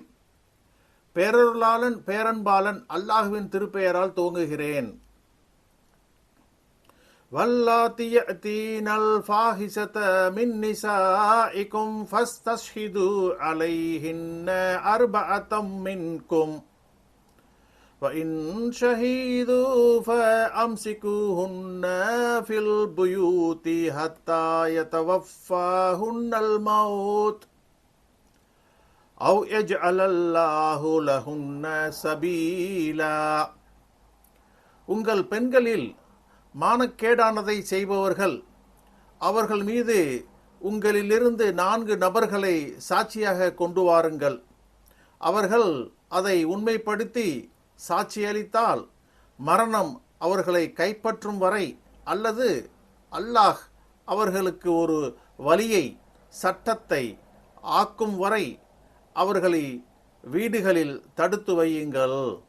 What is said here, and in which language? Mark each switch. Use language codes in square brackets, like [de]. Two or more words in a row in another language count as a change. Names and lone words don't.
[ta] பேரருளாளன் பேரன்பாலன் அல்லாஹ்வின் திருப்பெயரால் துவங்குகிறேன். [ar] واللاتي يأتين الفاحشة من نسائكم فاستشهدوا عليهن أربعة منكم وَإِنْ شَهِدُوا فَأَمْسِكُوهُنَّ فِي الْبُيُوتِ حَتَّى يَتَوَفَّاهُنَّ الْمَوْتُ أَوْ يَجْعَلَ اللَّهُ لَهُنَّ سَبِيلًا. [ta] உங்கள் பெண்களில் மானக்கேடானதை செய்பவர்கள் அவர்கள் மீது உங்களிலிருந்து 4 நபர்களை சாட்சியாக கொண்டு வாருங்கள். அவர்கள் அதை உண்மைப்படுத்தி சாட்சியளித்தால் மரணம் அவர்களை கைப்பற்றும் வரை அல்லது அல்லாஹ் அவர்களுக்கு ஒரு வலியை சட்டத்தை ஆக்கும் வரை அவர்களை வீடுகளில் தடுத்து வையுங்கள்.